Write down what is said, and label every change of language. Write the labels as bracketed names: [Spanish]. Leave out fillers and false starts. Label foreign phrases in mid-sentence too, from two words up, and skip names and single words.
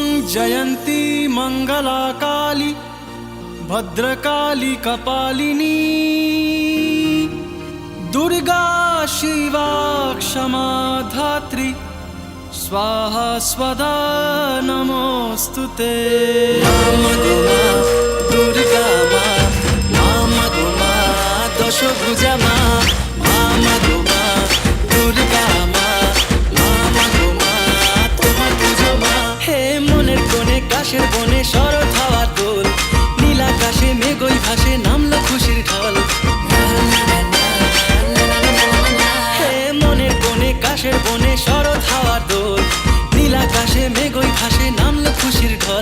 [Sanskrit] जयंती मंगला काली भद्रकाली कपालिनी दुर्गा शिवा क्षमा धात्री स्वाहा स्वदा नमोस्तुते। [Bangla] দুর্গা মা দশভুজা মা দুর্গা মা তোমার পুজো মা। হে মনের কোণে কাশের বনে শরৎ হাওয়ার দোল, নীল আকাশে মেঘই ভাসে নামলো খুশির ঢল। হে মনের কোণে কাশের বনে শরৎ হাওয়ার দোল, নীল আকাশে মেঘই ভাসে নামলো খুশির ঢল।